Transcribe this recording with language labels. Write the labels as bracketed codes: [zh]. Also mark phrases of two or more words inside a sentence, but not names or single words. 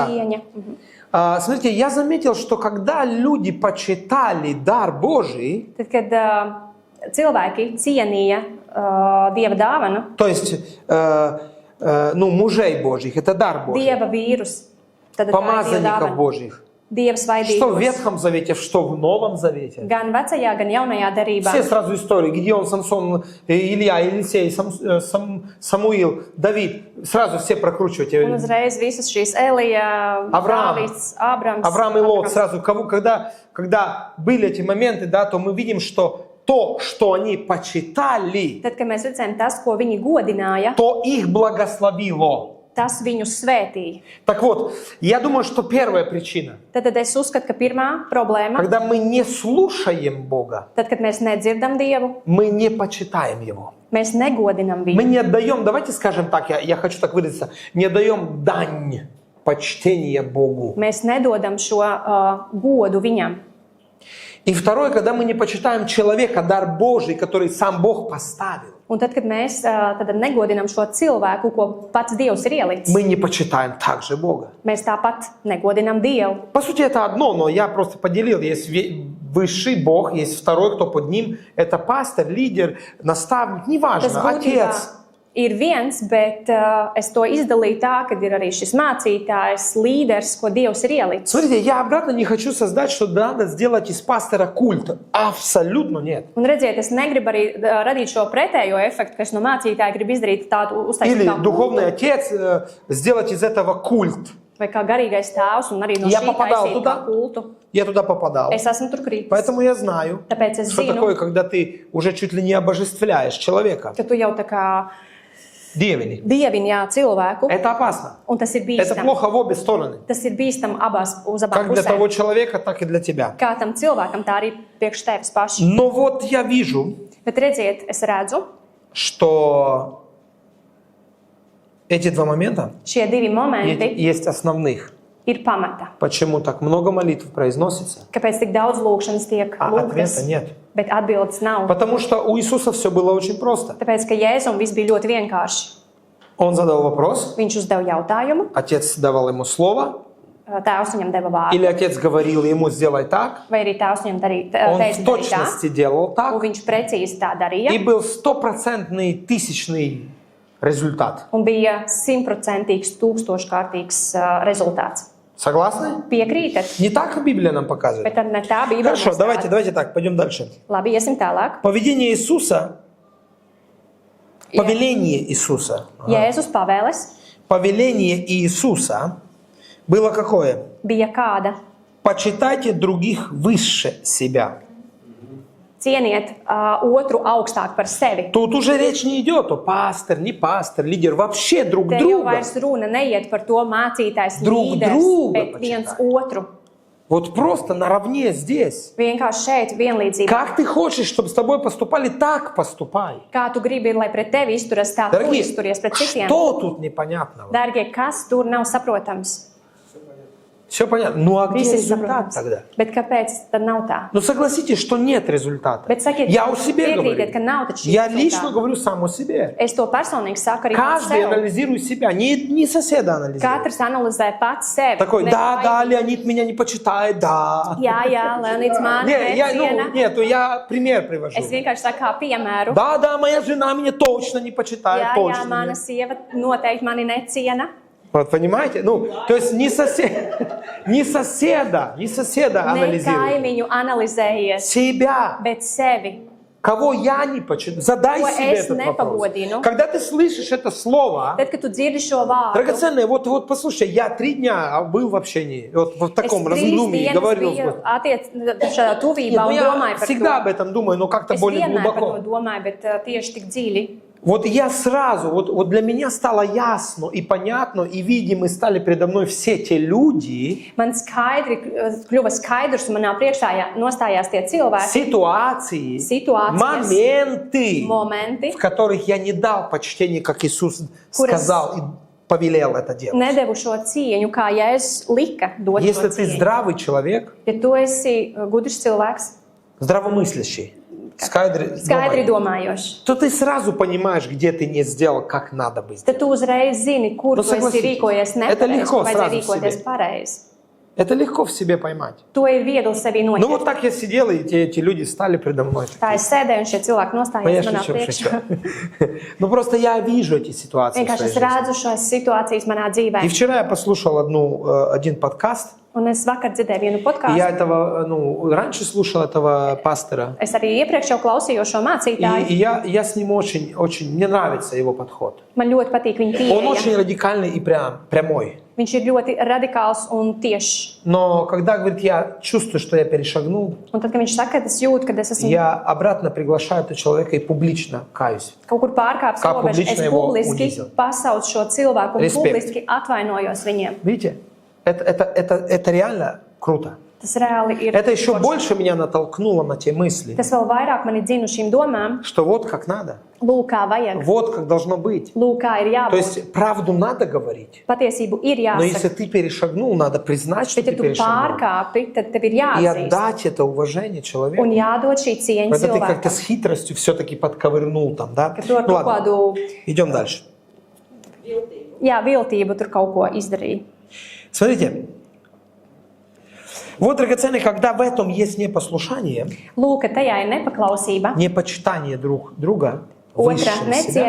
[lv] cieņa. [ru] Смотрите, я заметил, что когда люди почитали дар Божий, [lv] Tad, kad cilvēki cienīja Dieva dāvanu, [ru] то есть мужей Божьих, это дар Божий, [lv] Dieva vīrus, tad tā ir Dieva [ru] помазанников [lv] dāvana. [ru] Божьих, [lv] Dieva [ru] что в [lv] svaidīgums. [ru] Ветхом Завете, что в Новом Завете. [lv] Gan vecajā, gan jaunajā darībā. [ru] Все сразу истории. Гедеон, Самсон, Илья, Елисей, Самуил, Давид. Сразу все прокручивайте. [lv] Un uzreiz visas šīs Elija, [ru] Авраам. [lv] Dāvids, Ābrams. [ru] Авраам и Лот. Сразу, когда были эти моменты, да, то мы видим, что то, что они почитали, [lv] Tad, kad mēs redzējām tas, ko viņi godināja, [ru] то их благословило. [lv] tas viņus svētīja. [ru] Так вот, я думаю, что первая причина, [lv] Tad es uzskatu, ka pirmā problēma, [ru] когда мы не слушаем Бога, [lv] tad, kad mēs nedzirdam Dievu, [ru] мы не почитаем Его. [lv] mēs negodinam [ru] Мы [lv] viņu. [ru] не отдаем, давайте скажем так, я хочу так выразиться, не отдаем дань почтения Богу. [lv] Mēs nedodam šo godu viņam. [ru] И второе, когда мы не почитаем человека, дар Божий, который сам Бог поставил, [lv] Un tad, kad mēs tad negodinam šo cilvēku, ko pats Dievs ir ielicis, [ru] мы не почитаем также Бога. [lv] mēs tāpat negodinam Dievu. [ru] По сути, это одно, но я просто поделил. Есть высший Бог, есть второй, кто под ним. Это пастор, лидер, наставник, [lv] Tas [ru] неважно, [lv] būtībā [ru] отец. [lv] ir viens, bet es to izdalīju tā, ka ir arī šis mācītājs, līderis, ko Dievs ir ielicis. [ru] Смотрите, я обратно не хочу создать, что надо сделать из пастора культ. Абсолютно нет. [lv] Un redziet, es negribu arī radīt šo pretējo efektu, ka es no mācītāja gribu izdarīt tādu uztaisīt [ru] Или [lv] kā [ru] духовный [lv] kultu, [ru] отец сделать из этого культ. [lv] vai kā garīgais tēvs, un arī no [ru] Я [lv] šī [ru] попадал [lv] taisīt [ru] туда. [lv] kā kultu. [ru] Я туда попадал. [lv] Es esmu tur kritis. [ru] Поэтому я знаю, [lv] Tāpēc es [ru] что [lv] zinu, [ru] такое, когда ты уже чуть ли не обожествляешь человека. [lv] ka tu jau tā kā Dievini. dievini jā, cilvēku, [ru] Это опасно. [lv] un tas ir [ru] Это [lv] bīstami. [ru] плохо в обе стороны. [lv] Tas ir bīstami uz abām [ru] Как для того [lv] pusēm. [ru] человека, так и для тебя. [lv] Kā tam cilvēkam, tā arī priekš tevis paši. [ru] Но вот я вижу, [lv] Bet redziet, es redzu, [ru] что эти два момента [lv] šie divi momenti [ru] есть основных. [lv] ir pamata. [ru] Почему так много молитв произносится, [lv] Kāpēc tik daudz lūkšanas tiek [ru] а [lv] lūgtas, [ru] ответа нет? [lv] bet atbildes nav? [ru] Потому что у Иисуса все было очень просто. [lv] Tāpēc, ka Jēzum viss bija ļoti vienkārši. [ru] Он задал вопрос, [lv] Viņš uzdeva jautājumu, [ru] отец давал ему слово, [lv] tēvs viņam deva vārdu, [ru] или отец говорил ему сделай так, [lv] vai arī tēvs viņam [ru] он в [lv] teica darīt tā, [ru] точности делал [lv] un [ru] так, [lv] viņš precīzi tā [ru] и [lv] darīja, [ru] был 100% тысячный результат. [lv] un bija 100% tūkstoškārtīgs rezultāts. [ru] Согласны? [lv] Piekrītat? [ru] Не так Библия нам показывает? [lv] Bet tad ne tā bija. [ru] Хорошо, давайте так, пойдем дальше. [lv] Labi, iesim tālāk. [ru] Поведение Иисуса, [lv] Jā. [ru] повеление Иисуса, [lv] Jēzus pavēles [ru] повеление Иисуса было какое? [lv] bija kāda: [ru] Почитайте других выше себя. [lv] cieniet otru augstāk par sevi. [ru] Тут уже речь не идет о пастор, не пастор, лидер, вообще друг [lv] Te jau [ru] друга. [lv] vairs runa neiet par to mācītājs, [ru] Drug [lv] līderis, [ru] druga [lv] bet viens [ru] почитай. [lv] otru. [ru] Вот просто наравне здесь. [lv] Vienkārši šeit vienlīdzība. [ru] Как ты хочешь, чтобы с тобой поступали, так поступай. [lv] Kā tu gribi, lai pret tevi izturas tā, tu [ru] Дорогие, [lv] izturies pret citiem? [ru] что тут непонятного? [lv] Dārgie, kas tur nav saprotams? [ru] Все понятно. Ну а где [lv] Viss ir [ru] результат [lv] saprotams. [ru] тогда? [lv] Bet kāpēc tad nav tā? [ru] Ну согласитесь, что нет результата. [lv] Bet sakiet, [ru] Я о себе [lv] piekrītiet, ka [ru] говорю. [lv] nav taču šī [ru] Я лично [lv] rezultāta. [ru] говорю сам о себе. [lv] Es to personīgi saku arī pats [ru] Каждый [lv] sev. [ru] анализирует себя, не соседа анализирует. [lv] Katrs analizē pats sevi. [ru] Такой, [lv] Ne [ru] да, да, [lv] kaimiņu. [ru] Леонид меня не почитает, да. [lv] Jā, Leonīds mani neciena. [ru] Нет, я пример привожу. [lv] Es vienkārši saku kā piemēru. [ru] Да, да, моя жена меня точно не почитает, [lv] Jā, [ru] точно. [lv] mana sieva noteikti mani neciena. [ru] Вот понимаете? Ну, то есть не соседа [lv] Ne [ru] анализирует. [lv] kaimiņu analizējies, [ru] Себя. [lv] bet sevi. [ru] Кого я не почитаю? Задай [lv] Ko [ru] себе [lv] es [ru] этот вопрос. [lv] nepagodinu. [ru] Когда ты слышишь это слово, [lv] Tad, kad tu dzirdi šo vārdu, [ru] драгоценное, вот послушай, я 3 дня был в общении, вот в [lv] es [ru] таком [lv] 3 [ru] раздумии, [lv] dienas [ru] говорил. [lv] biju [ru] Нет, [lv] šādā tuvībā [ru] ну [lv] un [ru] я [lv] domāju par [ru] всегда об [lv] to. [ru] этом думаю, но как-то [lv] Es [ru] более [lv] vienmēr par to [ru] глубоко. [lv] domāju, bet tieši tik dziļi. [ru] Вот я сразу, вот для меня стало ясно и понятно, и видимы стали передо мной все те люди, [lv] Man kļuva skaidrs, un manā priekšā nostājās tie cilvēki, [ru] ситуации, [lv] Situācijas, [ru] моменты, [lv] momenti, [ru] в которых я не дал почтения, как Иисус сказал и повелел это делать. [lv] nedevu šo cieņu, kā Jēzus lika dot [ru] Если [lv] šo [ru] ты [lv] cieņu. [ru] здравый человек, [lv] Ja tu esi gudrs cilvēks, [ru] здравомыслящий, [lv] skaidri domājošs, [ru] то ты сразу понимаешь, где ты не сделал, как надо бы сделать. [lv] tad tu uzreiz zini, kur [ru] Nu, [lv] tu esi [ru] согласитесь, [lv] rīkojies [ru] это [lv] nepareizi, [ru] легко [lv] kur vajadzēja [ru] сразу в [lv] rīkoties [ru] себе. [lv] pareizi. [ru] Это легко в себе поймать. [lv] To ir viegli sevī [ru] Ну [lv] noķert. [ru] вот так я сидел, и эти люди стали предо мной. [lv] Tā es sēdēju, un šie cilvēki [ru] Ну, [lv] nostājās [ru] я [lv] manā [ru] шучу, [lv] priekšā. [ru] Ну просто я вижу эти ситуации в [lv] Vienkārši [ru] своей [lv] es [ru] жизни. [lv] redzu šīs situācijas manā dzīvē. [ru] И вчера я послушал один подкаст. [lv] Un es vakar dzirdēju vienu [ru] И [lv] podkāstu. [ru] я раньше слушал этого пастора. [lv] Es arī iepriekš jau klausījos šo mācītāju. [ru] И я с ним очень, мне нравится его подход. [lv] Man ļoti patīk viņa [ru] Он очень [lv] pieeja. [ru] радикальный и прямой. [lv] Viņš ir ļoti radikāls un tiešs. [ru] Но когда, говорит, я чувствую, что я перешагнул, [lv] Un tad, kad viņš saka, ka es jūtu, ka es esmu [ru] я обратно приглашаю этого человека и публично каюсь. [lv] kaut kur pārkāpis Kā robežu, publiski es [ru] его [lv] publiski [ru] унизил. [lv] pasaucu šo cilvēku un [ru] Respekt. [lv] publiski atvainojos viņiem. [ru] Видите? Это реально круто. [lv] Tas reāli ir. [ru] Это еще [lv] forši. [ru] больше меня натолкнуло на те мысли, [lv] Tas vēl vairāk mani dzina uz šīm domām. [ru] что вот как надо, [lv] Lūk, kā vajag. [ru] вот как должно быть. [lv] Lūk, kā ir [ru] То [lv] jābūt. [ru] есть правду надо говорить, [lv] Patiesību ir [ru] но если [lv] jāsaka. [ru] ты перешагнул, надо признать, что [lv] Bet, ja [ru] ты [lv] tu [ru] перешагнул, [lv] pārkāpi, tad tev ir [ru] и [lv] jāatzīst. [ru] отдать это уважение [lv] Un [ru] человеку. [lv] jādod šī cieņa [ru] Это ты как-то [lv] cilvēkam. [ru] с хитростью все-таки подковырнул там, да? [lv] Ka tu ar [ru] Ну [lv] kaut [ru] ладно, [lv] kādu, [ru] идем дальше. [lv] jā, viltību tur kaut ko izdarīji. [ru] Смотрите, вот, драгоценный, когда в этом есть непослушание, [lv] Lūk, ka tajā ir nepaklausība, [ru] непочитание друг друга, [lv] otra [ru] выше себя,